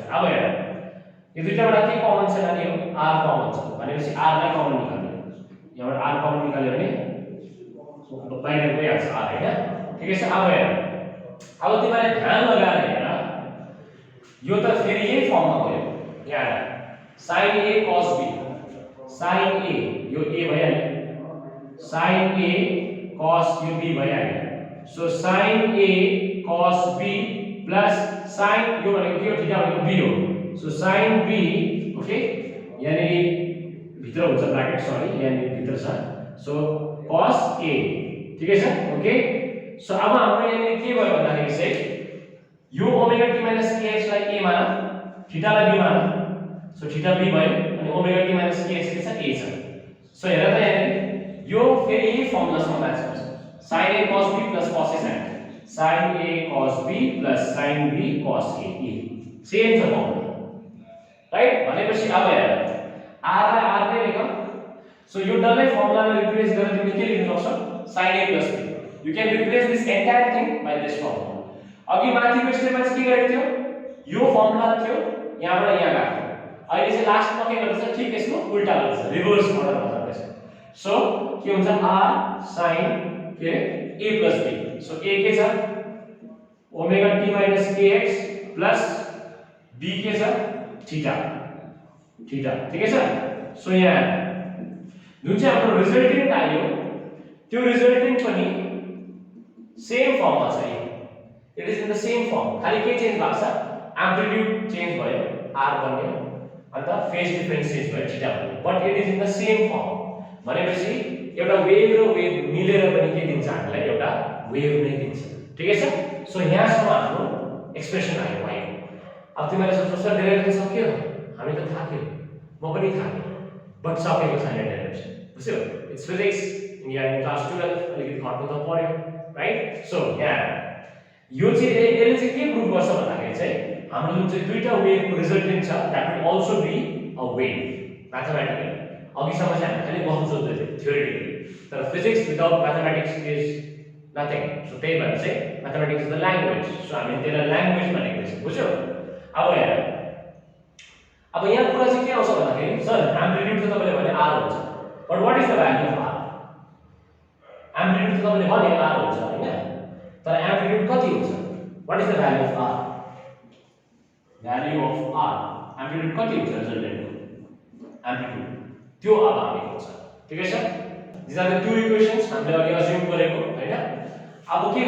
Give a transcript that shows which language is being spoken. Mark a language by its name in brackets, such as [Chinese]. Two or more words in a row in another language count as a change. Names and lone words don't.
[Nepali] अब हेर यो दुईटाबाट के कमन छ नानी, हो r कमन छ भनेपछि r लाई कमन निकाल्नु, यहाँबाट r कमन निकाल्यो भने बाहिर गइहाल्छ r हैन, ठिकै छ। अब हेर, अब तिमीले ध्यान लगाएर हेर, यो त फेरि यही फर्ममा गयो, यहाँ sin a cos b, sin a यो a भइहाल्यो, sin a cos यो b भइहाल्यो, सो sin a cos b प्लस sin यो भनेको के हो, थीटा भनेको b हो, सो sin b, ओके, यानी भित्र हुन्छ ब्र्याकेट, सरी यानी भित्र छ, सो cos a, ठिकै छ, ओके। सो अब हाम्रो यहाँ के भयो भन्दाखेरि चाहिँ यो ओमेगा t kx लाई a माना, थीटा लाई b माना, सो थीटा b भयो अनि ओमेगा t kx के छ a छ। सो हेर त यहाँ यो फेरि यही फर्मुलासँग म्याच गर्छ, [English] sin a cos b plus cos a sin a cos b plus sin b cos a, [Nepali] सेम छ फर्मुला, राइट। भनेपछि अब हेर r लाई r नै लेख, सो यो डल्लै फर्मुलालाई रिप्लेस गरेर तिमीले के लेख्न सक्छौ [English] sin a plus b, you can replace this entire thing by this formula। [Nepali] अघि माथिको स्टेपमा चाहिँ के गरेको थियो, यो फर्मुला थियो यहाँबाट यहाँ गएको थियो, अहिले चाहिँ लास्टमा के गर्दैछ ठिक यसको उल्टा गर्दैछ, [English] reverse modelमा [Nepali] जाँदैछ। सो के हुन्छ r sin के a plus b, सो a के छ ओमेगा t minus kx प्लस b के छ थीटा, ठिकै छ। सो यहाँ जुन चाहिँ हाम्रो रिजल्टेन्ट आयो त्यो रिजल्टेन्ट पनि सेम फर्ममा छ, [English] it is in the same form, [Nepali] खाली के चेन्ज भएको छ, [English] amplitude change [Nepali] भयो, r बन्यो अन्त [English] phase difference change [Nepali] भयो, थीटा बन्यो। [English] but it is in the same form [Nepali] भनेपछि एउटा वेभ र वेभ मिलेर पनि के दिन्छ हामीलाई एउटा वेभ नै दिन्छ ठिकै छ सो यहाँसम्म हाम्रो एक्सप्रेसन आयो y अब तिमीले सोच्छौ सर डेरिभेसन सक्यो हामी त थाक्यो म पनि थाके बट सकेको छैन डेरिभेसन बुझ्यौ [English] it's physics [Nepali] यहाँ [English] in class 12 [Nepali] अलिकति खट्नु त पर्यो राइट सो यहाँ यो चाहिँ यसले चाहिँ के प्रुभ गर्छ भन्दाखेरि चाहिँ हाम्रो जुन चाहिँ दुईटा वेभको रिजल्टेन्ट छ [English] that will also be a wave mathematically [Nepali] अघिसम्म चाहिँ हामी खालि गफ जोड्दै थियौँ थ्योरेटिकली तर [English] physics without mathematics is nothing [Nepali] सो त्यही भएर चाहिँ [English] mathematics is the language [Nepali] सो हामी त्यसलाई ल्याङ्ग्वेज भनेको छौँ बुझ्यौ अब यहाँ कुरा चाहिँ के आउँछ भन्दाखेरि सर एम्प्लिट्युड त तपाईले भने r हुन्छ [English] but what is the value of r [Nepali] एम्प्लिट्युड त तपाईले भने r हुन्छ हैन तर एम्प्लिट्युड कति हुन्छ [English] what is the value of r [Nepali] एम्प्लिट्युड कति हुन्छ रिजल्टेन्टको एम्प्लिट्युड त्यो अब हामी हुन्छ ठिकै छ [English] this are the two equations [Nepali] हामीले अघि अज्युम गरेको हैन अब के गर